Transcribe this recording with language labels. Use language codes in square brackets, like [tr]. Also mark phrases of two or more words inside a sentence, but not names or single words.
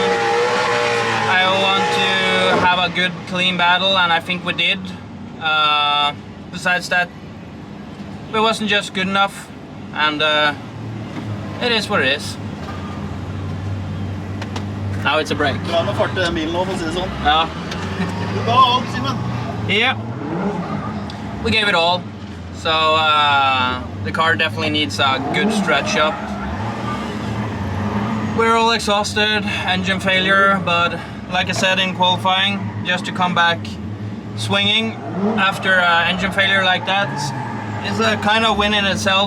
[en] I want to have a good, clean battle, and I think we did. Besides that, it wasn't just good enough, and it is what it is. Now it's a break. [no] Bra med fart i den bilen nå, for å si det sånn. Ja. Du ga alt, Simen. [en] Yeah. We gave it all. So the car definitely needs a good stretch up. We're all exhausted, engine failure, but like I said in qualifying, just to come back swinging after engine failure like that is a kind of win in itself.